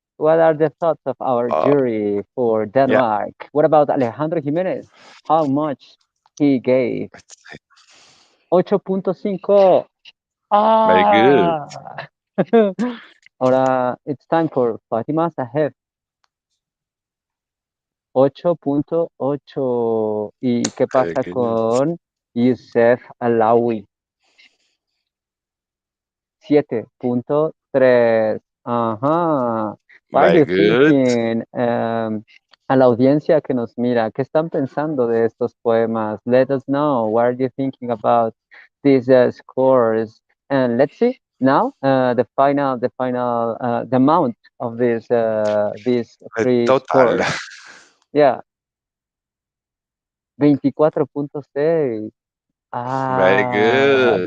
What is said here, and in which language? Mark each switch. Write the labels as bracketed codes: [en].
[en] What are the thoughts of our jury for Denmark? Yeah. What about Alejandro Jimenez? How much he gave? 8.5. Very good. [es] Ahora [en] it's time for Fatima Saheb. 8.8. [es] ¿Y qué pasa con Youssef Alaoui? [en] 7.3. Ajá. What are you thinking? [es] A la audiencia que nos mira, ¿qué están pensando de estos poemas? [en] Let us know. What are you thinking about these scores? And let's see now the amount of these three total. scores. Yeah. 24.6. Very good.